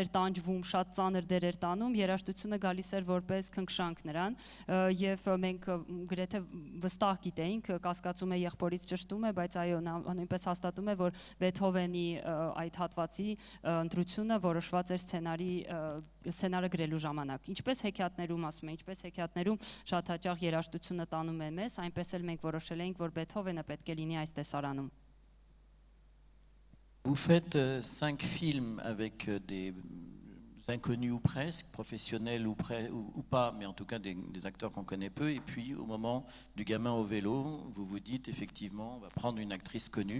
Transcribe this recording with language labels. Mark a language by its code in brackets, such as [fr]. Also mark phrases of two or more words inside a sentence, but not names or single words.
[hy] էր տանջվում, շատ ծանր դեր էր տանում, երաժշտությունը գալիս էր որպես քնքշանք նրան եւ մենք գրեթե վստահ գիտեինք, կասկածում է եղբորից ճշտում է, բայց այո, նա նույնպես հաստատում է, որ Բեթհովենի այդ հատվածի ընտրությունը որոշված էր սցենարը գրելու ժամանակ։ Ինչպես հեքիաթներում ասում են, ինչպես հեքիաթներում շատ հաճախ երաժշտությունը տանում է մեզ, այնպես էլ մենք որոշել էինք, որ Բեթհովենը պետք է լինի այս տեսարանում։ [fr] Vous faites 5 films avec des inconnus ou presque, professionnels ou pas, mais en tout cas des acteurs qu'on connaît peu. Et puis au moment du gamin au vélo, vous vous dites effectivement, on va prendre une actrice connue.